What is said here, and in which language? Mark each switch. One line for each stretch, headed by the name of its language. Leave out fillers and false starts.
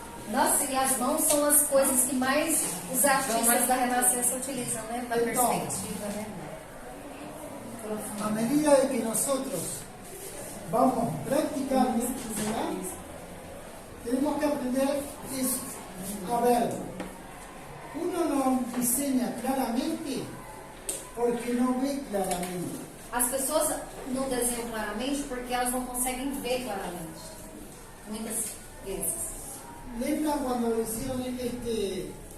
Portuguese: Nossa, e as mãos são as coisas que mais os artistas da Renascença utilizam, né? Na perspectiva, né?
Spanish: A medida de que nosotros vamos practicando, ¿verdad? Tenemos que aprender eso. A ver, uno no diseña claramente porque no ve claramente.
Portuguese: As pessoas não desenham claramente porque elas não conseguem ver claramente. Muitas vezes.
Spanish: ¿Lembran cuando hicieron este